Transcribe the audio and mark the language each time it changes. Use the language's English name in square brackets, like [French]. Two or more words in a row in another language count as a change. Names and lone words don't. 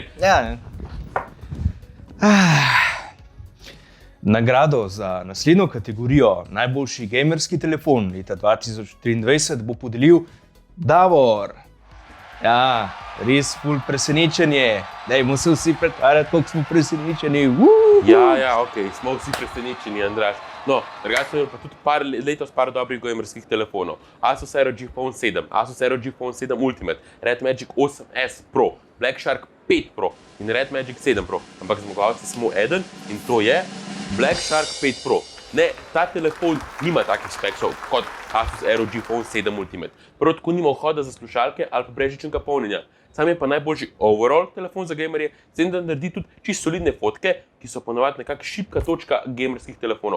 [Slovenian] Ja, Nagrado za naslednjo kategorijo najboljši gamerski telefon leta 2023 bo podelil Davor. Ja, res ful presenečenje. Dajmo se vsi pretvarjati, koliko smo presenečeni. Ja, smo vsi presenečeni, Andraž. No, drugače smo imeli pa tudi letos par dobrih gamerskih telefonov. Asus ROG Phone 7, Asus ROG Phone 7 Ultimate, Red Magic 8S Pro, Black Shark 5 Pro in Red Magic 7 Pro. Ampak zmagovalci samo eden in to je Black Shark 5 Pro. Ne, ta telefon nima takih speksov kot Asus ROG Phone 7 Ultimate. Prav tako nima vhoda za slušalke ali pa brezžičnega polnjenja. Sam je pa najboljši overall telefon za gamerje, s tem da naredi tudi čisto solidne fotke, ki so ponovadi nekako šibka točka gamerskih telefonov.